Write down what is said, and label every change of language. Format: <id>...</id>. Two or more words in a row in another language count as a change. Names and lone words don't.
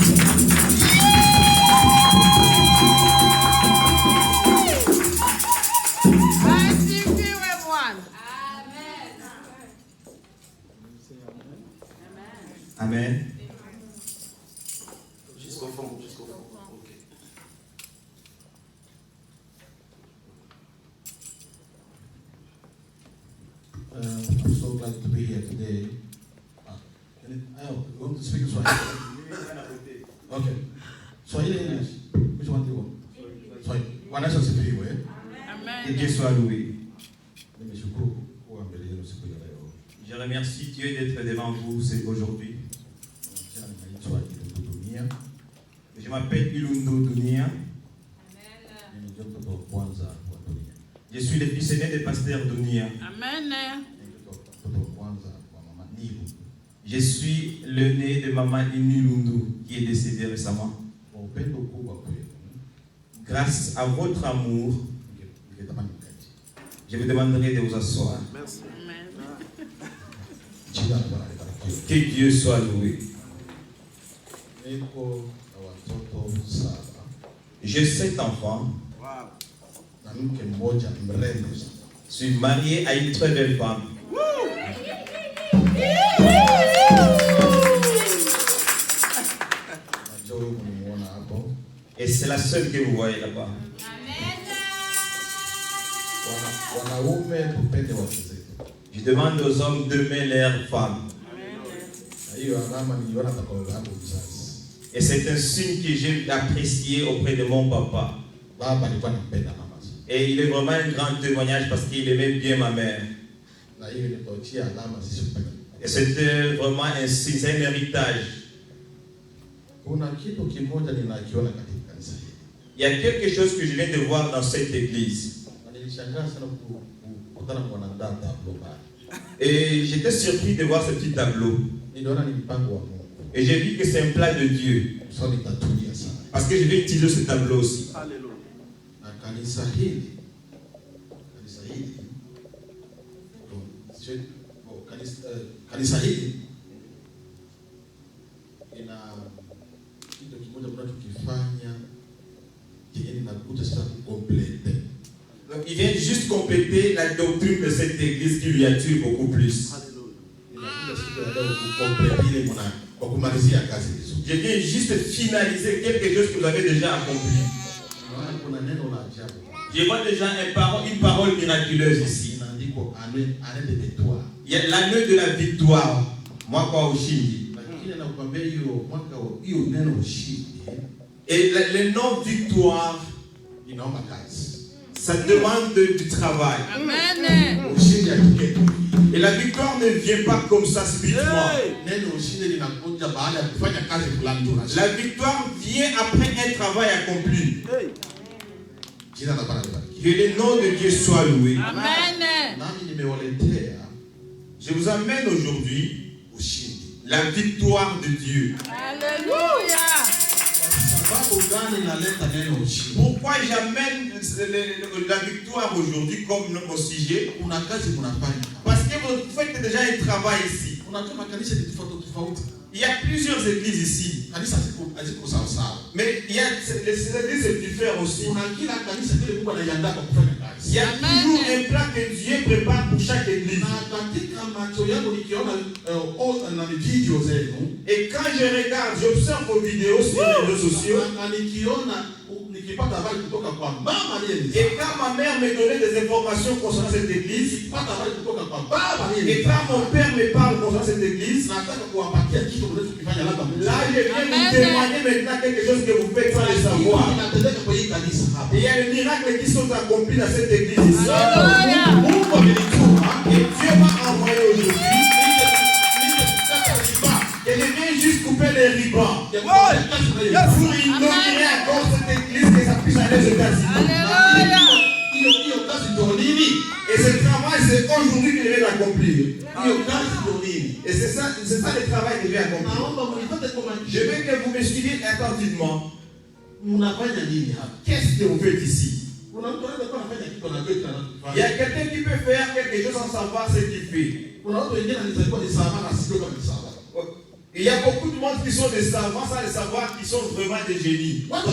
<fr>Amen. Jusqu'au fond, jusqu'au fond.</fr> <en>Ok. I'm so glad to be here today. You want to speak in Swahili? Okay. Swahili English? Which one do you want?</en> <sw>Swahili. Bwana Yesu asifiwe. Amen.</sw> <fr>Que Dieu soit loué.</fr> <sw>Nimeshukuru kuwa mbele yenu siku ya leo.</sw> <fr>Je remercie Dieu d'être devant vous aujourd'hui.</fr> <sw>Jina linaitwa Ilundo Dunia.</sw> <fr>Je m'appelle Ilundo Dunia.</fr> <sw>Mimi ndio mtoto wa kwanza wa dunia.</sw> <fr>Je suis le fils aîné du pasteur Dunia. Amen.</fr> <sw>Mimi ndio mtoto wa kwanza wa mama Nilu.</sw> <fr>Je suis le né de maman Inulundu qui est décédée récemment.</fr> <sw>Kwa upendo kubwa kwenu,</sw> <fr>Grâce à votre amour,</fr> <sw>ningetamani mkaje.</sw> <fr>je vous demanderai de vous asseoir. Merci. Amen.</fr> <sw>Jina la Bwana libarikiwe.</sw> <fr>Que Dieu soit loué.</fr> <sw>Niko na watoto 7</sw> <fr>J'ai 7 enfants. Wow.</fr> <sw>na mke mmoja mrembo sana.</sw> <fr>Je suis marié à une très belle femme.</fr> <sw>Najua huyu mnimuona hapo.</sw> <fr>Et c'est la seule que vous voyez là-bas.</fr> <sw>Wanaume tupende wake zetu.</sw> <fr>Je demande aux hommes d'aimer leurs femmes.</fr> <sw>Na hiyo alama niliona kwa baba yangu mzazi.</sw> <fr>Et c'est un signe que j'ai apprécié auprès de mon papa.</fr> <sw>Baba alikuwa anampenda mama sana.</sw> <fr>Et il est vraiment un grand témoignage parce qu'il aimait bien ma mère.</fr> <sw>Na hiyo ilitochia alama sisi kupenda.</sw> <fr>Et c'était vraiment un signe, c'est un héritage.</fr> <sw>Kuna kitu kimoja ninakiona katika kanisa hili.</sw> <fr>Il y a quelque chose que je viens de voir dans cette église.</fr> <sw>Na nilishangaa sana kukutana kwa mwanadada tablo pale.</sw> <fr>Et j'étais surpris de voir ce petit tableau.</fr> <sw>Niliona ni mpango wa Mungu.</sw> <fr>Et j'ai vu que c'est un plan de Dieu.</fr> <sw>Sasa nitatulia sana.</sw> <fr>Parce que je vais utiliser ce tableau aussi. Alléluia.</fr> <sw>Na kanisa hili kanisa hili ina kitu kimoja tunachokifanya kile ninakuta sasa complete.</sw> <fr>Donc il vient juste compléter la doctrine de cette église qui lui attire beaucoup plus. Alléluia.</fr> <sw>Ninakuta siku ya leo kucomplete ile kwa kumalizia kazi hizo.</sw> <fr>Je viens juste finaliser quelque chose que vous avez déjà accompli.</fr> <sw>Kuna neno la ajabu.</sw> <fr>Je vois déjà une parole miraculeuse ici.</fr> <sw>Inaandikwa</sw> <fr>année de victoire. Il y a l'année de la victoire.</fr> <sw>Moi kwa ushindi. Lakini nakwambia hiyo mwaka hiyo neno ushindi.</sw> <fr>Et le nom victoire,</fr> <sw>Inaomba kazi.</sw> <fr>ça demande du travail. Amen.</fr> <sw>Ushindi atoke.</sw> <fr>Et la victoire ne vient pas comme ça spirituellement.</fr> <sw>Neno ushindi linakuja baada ya kufanya kazi fulani tu.</sw> <fr>La victoire vient après un travail accompli. Hey.</fr> <sw>Jina la Bwana libarikiwe.</sw> <fr>Que le nom de Dieu soit loué. Amen.</fr> <sw>Nami nimewaletea</sw> <fr>Je vous amène aujourd'hui</fr> <sw>ushindi.</sw> <fr>la victoire de Dieu. Alléluia.</fr> <sw>Sababu gani naleta neno ushindi?</sw> <fr>Pourquoi j'amène la victoire aujourd'hui comme mon sujet?</fr> <sw>Kuna kazi mnafanya.</sw> <fr>Parce que vous faites déjà un travail ici.</fr> <sw>Unajua makanisa ni tofauti tofauti.</sw> <fr>Il y a plusieurs églises ici.</fr> <sw>Kanisa haziko sawa sawa.</sw> <fr>Mais il y a les églises diffèrent aussi.</fr> <sw>Kuna kila kanisa kile Mungu anaiandaa kwa kufanya kazi.</sw> <fr>Il y a toujours un plan que Dieu prépare pour chaque église.</fr> <sw>Na katika macho yangu nikiona na video zenu,</sw> <fr>Et quand je regarde, j'observe vos vidéos sur les réseaux sociaux.</fr> <sw>na nikiona nikipata habari kutoka kwa mama aliyeniza.</sw> <fr>Et quand ma mère me donnait des informations concernant cette église,</fr> <sw>Nikipata habari kutoka kwa baba</sw> <fr>et</fr> <sw>aliyeniza.</sw> <fr>quand mon père me parle concernant cette église,</fr> <sw>Nataka kuwapatia kitu mnachokifanya labda</sw> <fr>là je viens vous témoigner maintenant quelque chose que vous faites sans le savoir.</fr> <sw>inatendeka kwa hii kanisa hapa.</sw> <fr>Et il y a des miracles qui sont accomplis dans cette église ici. Alléluia.</fr> <sw>Mungu amenituma</sw> <fr>Et Dieu m'a envoyé aujourd'hui.</fr> <sw>nije kukata riba.</sw> <fr>Et je viens juste couper les ribans</fr> <sw>Ya kufanya kazi na Yesu.</sw> <fr>pour inaugurer encore cette église que ça puisse aller aux États-Unis. Alléluia.</fr> <sw>Hiyo kazi ndio nini?</sw> <fr>Et ce travail, c'est aujourd'hui que je vais l'accomplir.</fr> <sw>Hiyo kazi ndio nini?</sw> <fr>Et Et c'est ça le travail que j'ai accompli. Je veux que vous me suiviez attentivement. Qu'est-ce que vous faites ici? Il y a quelqu'un qui peut faire quelque chose sans savoir ce qu'il fait. Il y a beaucoup de monde qui sont des savants sans le savoir, qui sont vraiment des génies.</fr>